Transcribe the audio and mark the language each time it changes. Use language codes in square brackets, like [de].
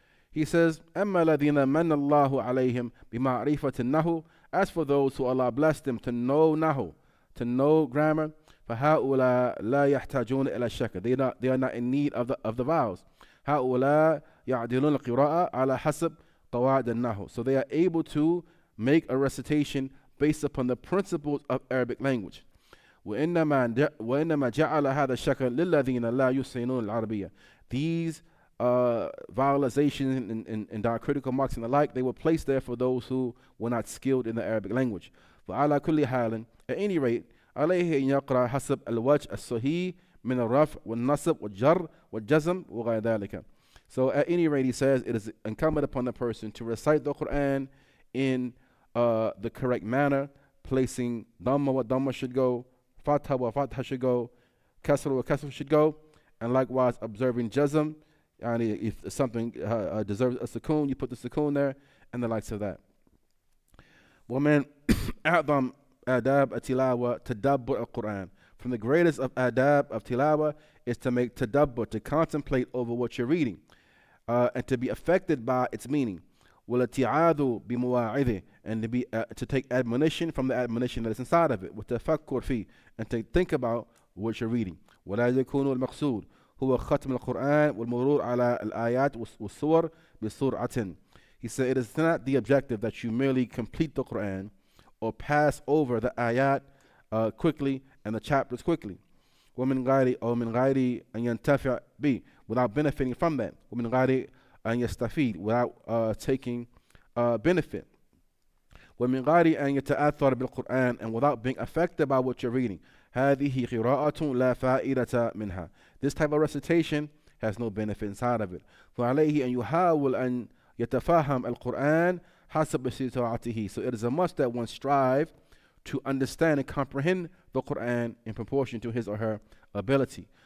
[en] He says, [ar] أَمَّا الَّذِينَ مَنَّ اللَّهُ عَلَيْهِمْ بِمَعْرِفَةِ النَّحْوِ, [en] as for those who Allah blessed them to know nahu, to know grammar, [ar] فَهَؤُلَاء لَا يَحْتَاجُونَ إِلَى الشَّكْلِ, [en] they are not in need of the vowels. [ar] هَؤُلَاء يَعْدِلُونَ الْقِرَاءَ عَلَى حَسَبِ قَوَاعِدِ النَّحْوِ, [en] so they are able to make a recitation based upon the principles of Arabic language. [ar] وإنما جعل هذا الشكل للذين لا يحسنون العربية. [en] These vowelizations and diacritical marks and the like, they were placed there for those who were not skilled in the Arabic language. [ar] فعلى كل حال, [en] at any rate, [ar] عليه أن يقرأ حسب الوجه الصحيح من الرفع والنصب والجر والجزم وغير ذلك. [en] So at any rate, he says, it is incumbent upon the person to recite the Quran in the correct manner, placing Dhamma where Dhamma should go, Fatha where Fatha should go, Kasra where Kasra should go, and likewise observing Jazm. And if something deserves a sukoon, you put the sukoon there, and the likes of that. [ar] ومن أعظم آداب التلاوة تدبر القرآن. [en] From the greatest of adab of tilawah is to make tadabbur, to contemplate over what you're reading, and to be affected by its meaning. [ar] والاتعاذ بمواعظه, [en] and to take admonition from the admonition that is inside of it. [ar] والتفكر فيه, [en] and to think about what you're reading. [ar] ولا يكون المقصود هو ختم القرآن والمرور على الآيات والسور بسرعة. [en] He said it is not the objective that you merely complete the Quran or pass over the ayat quickly and the chapters quickly. [ar] ومن غير أن ينتفع به, [en] without benefiting from that. [ar] ومن غير أن يستفيد, [en] without taking benefit. [ar] ومن غير أن يتأثر بالقرآن, [en] and without being affected by what you're reading. [ar] هذه قراءة لا فائدة منها. [en] This type of recitation has no benefit inside of it. [ar] فعليه أن يحاول أن يتفهم القرآن حسب استطاعته. [en] So it is a must that one strive to understand and comprehend the Quran in proportion to his or her ability.